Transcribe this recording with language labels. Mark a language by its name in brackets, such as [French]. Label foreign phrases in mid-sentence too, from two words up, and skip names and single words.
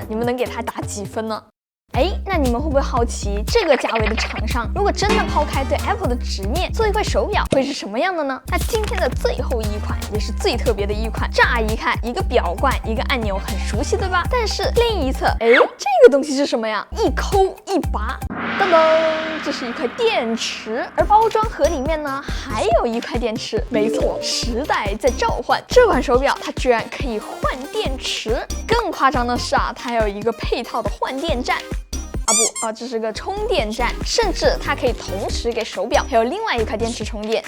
[Chinese] 你們能給它打幾分呢？哎，那你們會不會好奇，這個價位的廠商，如果真的拋開對 Apple 的執念，做一塊手表會是什麼樣的呢？那今天的最後一款也是最特別的一款，乍一看一個表冠一個按鈕很熟悉對吧？但是另一側，哎，這個東西是什麼呀？一摳一拔，噔噔，這是一塊電池，而包裝盒裡面呢還有一塊電池。沒錯，時代在召喚，這款手表它居然可以換電池。更誇張的是啊，它還有一個配套的換電站。這是個充電站，甚至它可以同時給手表還有另外一塊電池充電。